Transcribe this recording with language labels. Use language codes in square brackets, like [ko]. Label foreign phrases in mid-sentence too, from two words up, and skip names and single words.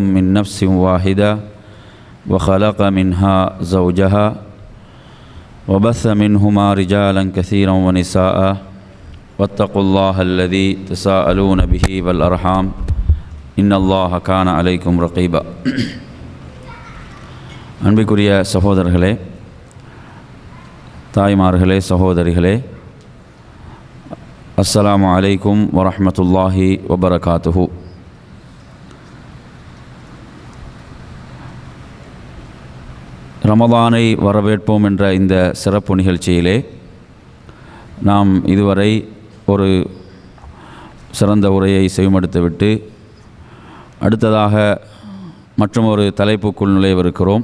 [ar] من نفس واحدة وخلق منها زوجها وبث منهما رجالا كثيرا ونساء واتقوا الله الذي تساءلون به والأرحام إن الله كان عليكم رقيبا [ta] அன்பிற்குரிய சகோதரர்களே, தாய்மார்களே, சகோதரிகளே, [ar] السلام عليكم ورحمة الله وبركاته. [ta] ரமதானை வரவேற்போம் என்ற இந்த சிறப்பு நிகழ்ச்சியிலே நாம் இதுவரை ஒரு சிறந்த உரையை செவிமடுத்துவிட்டு அடுத்ததாக மற்றும் ஒரு தலைப்புக்குள் நுழைவிருக்கிறோம்.